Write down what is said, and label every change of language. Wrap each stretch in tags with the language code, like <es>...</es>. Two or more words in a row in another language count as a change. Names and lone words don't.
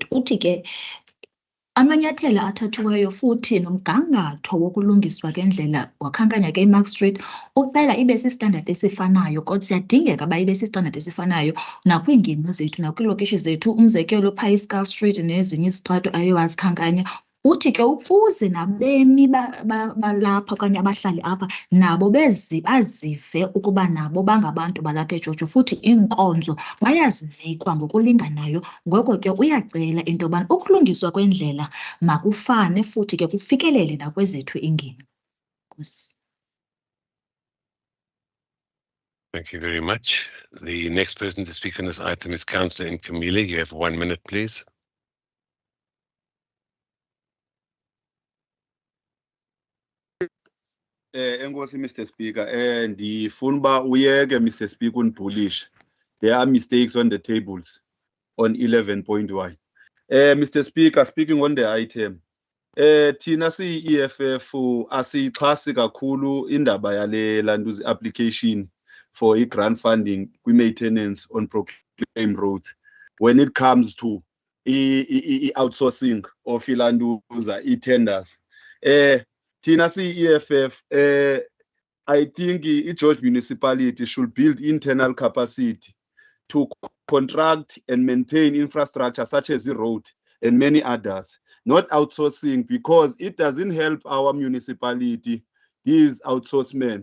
<xh>Uthi ke amanyathelo athathiweyo futhi nomgangatho wokulungiswa kwendlela wakhankanya ke iMark Street ucela ibe sistandard esifanayo, kodwa siyadingeka ba ibe sistandard esifanayo nakwiingingqi zethu nakwiilokishi zethu, umzekelo phaa iSkull Street nezinye izitrato ayo wazikhankanya Uthi ke ukuze nabemi balapha okanye abahlali apha nabo bazive ukuba nabo bangabantu balapha eJojo futhi iinkonzo bayazinikwa ngokulinganayo. Ngoko ke uyacela into yobana ukulungiswa kwendlela makufane futhi ke kufikelele nakwezethu iingingqi. Nkosi.</xh> <en>Thank you very much. The next person to speak on this item is Councillor Nkumile. You have 1 minute, please.</en> <xh>Enkosi Mr Speaker, ndifuna uba uyeke Mr Speaker undibhulishe.</xh> <en>There are mistakes on the tables on 11.1. Mr Speaker, speaking on the item,</en> <xh>thina siyi-EFF asiyixhasi kakhulu indaba yale</xh> <en>Lantuza application for i-grant funding kwi-maintenance on proclaim roads when it comes to i-outsourcing of iLantuza, i-tenders.</en> <xh>Thina siyi-EFF,</xh> <en>I think i-George municipality should build internal capacity to contract and maintain infrastructure such as the road and many others, not outsourcing, because it doesn't help our municipality, these outsourced.</en>